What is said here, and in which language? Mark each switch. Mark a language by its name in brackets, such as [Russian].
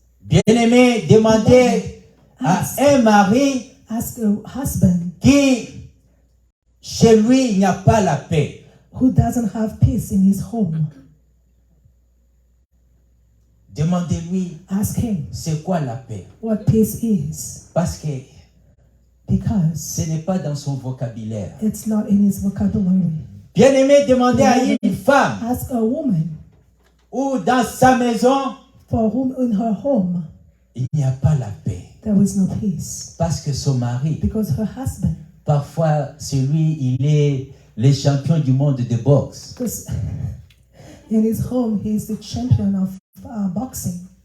[French] Bien-aimés, demandez à un mari [English] Ask a husband [French] qui, chez lui, il n'y a pas la paix. [English] who doesn't have peace in his home. [French] Demandez-lui, [English] Ask him [French] c'est quoi la paix? [English] what peace is, [French] Parce que [English] because [French] ce n'est pas dans son vocabulaire. [English] it's not in his vocabulary. [French] Bien-aimé, demandez à une femme [English] Ask a woman [French] ou dans sa maison, [English] for whom in her home [French] il n'y a pas la paix. [English] there is no peace, [French] Parce que son mari, [English] because her husband, [French] parfois, c'est lui, il est le champion du monde de boxe. [English] because in his home he is the champion of boxing.